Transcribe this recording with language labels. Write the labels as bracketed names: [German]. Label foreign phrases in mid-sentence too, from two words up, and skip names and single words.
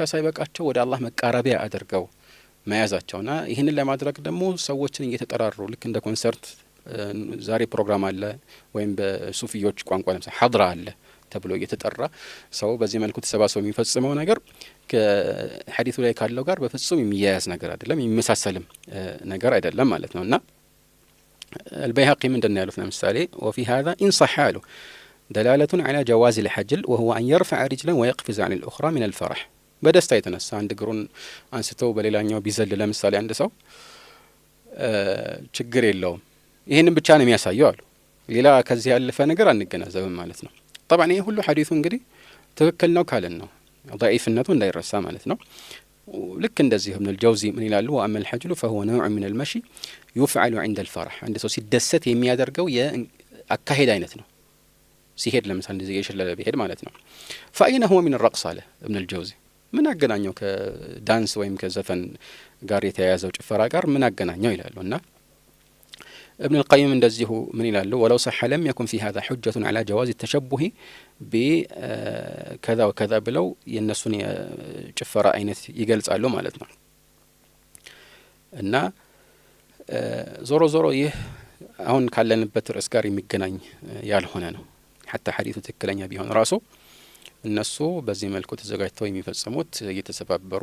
[Amharic] ሳይበቃቸው ወደ አላህ መቃረቢያ አድርገው መያዛቸውና ይህንን ለማድረግ ደግሞ ሰዎችን እየተጠራሩ ልክ እንደ ኮንሰርት ዛሬ ፕሮግራም አለ ወይም በሱፊዮች ቋንቋ ለምሳሌ ሐድራ አለ ተብሎ እየተጠራ ሰው በዚህ መልኩ ተሰባስበው የሚፈጽመው ነገር ከሐዲሱ ላይ ካለው ጋር በፍጹም የሚያያዝ ነገር አይደለም፣ የሚመሳሰልም ነገር አይደለም ማለት ነው። እና [Arabic] البيهقي من دنا [Amharic] ያሉት ለምሳሌ [Arabic] وفي هذا إن صح له دلالة على جواز الحجل وهو أن يرفع رجلا ويقفز عن الأخرى من الفرح [Amharic] በደስታ የተነሳ አንድ እግሩን አንስተው በሌላኛው ቢዘል ለምሳሌ አንድ ሰው ችግር የለውም። ይሄንን ብቻ ነው የሚያሳየው አሉ። ሌላ ከዚህ ያለፈ ነገር አንገናዘብም ማለት ነው። طبعا ይሄ ሁሉ ሐዲሱ እንግዲህ ትክክል ነው ካለን ነው ضعيفነቱ እንዳይረሳ ማለት ነው። ልክ እንደዚህ ابن الجوزي ምን ይላሉ [Arabic] وأما الحجل فهو نوع من المشي يفعل عند الفرح [Amharic] አንድ ሰው ሲደሰት የሚያደርገው የአካሄድ አይነት ነው። ሲሄድ ለምሳሌ እንደዚህ የሽለለ ቢሄድ ማለት ነው። [Arabic] فأين هو من الرقص على ابن الجوزي [Amharic] ምን አገናኘው ከዳንስ ወይም ከዘፈን ጋር የተያያዘው ጭፈራ ጋር ምን አገናኘው ይላሉ። እና ابن القيم እንደዚሁ ምን ይላሉ [Arabic] ولو صح لم يكن في هذا حجة على جواز التشبه بكذا وكذا [Amharic] ብለው የነሱን ጭፈራ አይነት ይገልጻሉ ማለት ነው። እና ዞሮ ዞሮ ይህ አሁን ካለንበት ርዕስ ጋር የሚገናኝ ያልሆነ ነው። حتى ሐዲሱ ትክክለኛ ቢሆን ራሱ እነሱ በዚህ መልኩ ተዘጋጅተው የሚፈጽሙት እየተሰባበሩ